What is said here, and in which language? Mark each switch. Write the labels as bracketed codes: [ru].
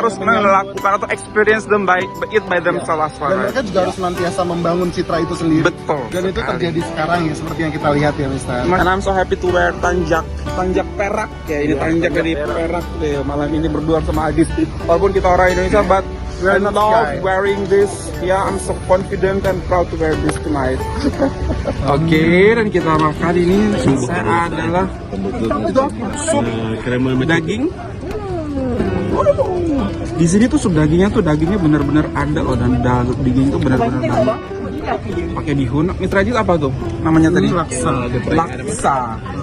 [id] harus melakukan atau [en] experience them by themselves. [id] Dan mereka juga harus senantiasa membangun citra itu sendiri. Betul. Dan itu terjadi sekarang ya, seperti yang kita lihat ya, Mister. [en] And I'm so happy to wear tanjak perak ya. [id] Ini tanjak dari perak deh. Malam ini berdua sama Adis. Walaupun kita orang Indonesia, [en] but I love wearing this. Yeah, I'm so confident and proud to wear this tonight. [id] Oke, dan kita makan ini adalah sup daging. Di sini tuh sup dagingnya benar-benar ada loh, dan daging itu benar-benar ada. Pakai bihun. Mitra Ajit apa tuh namanya tadi? Laksa.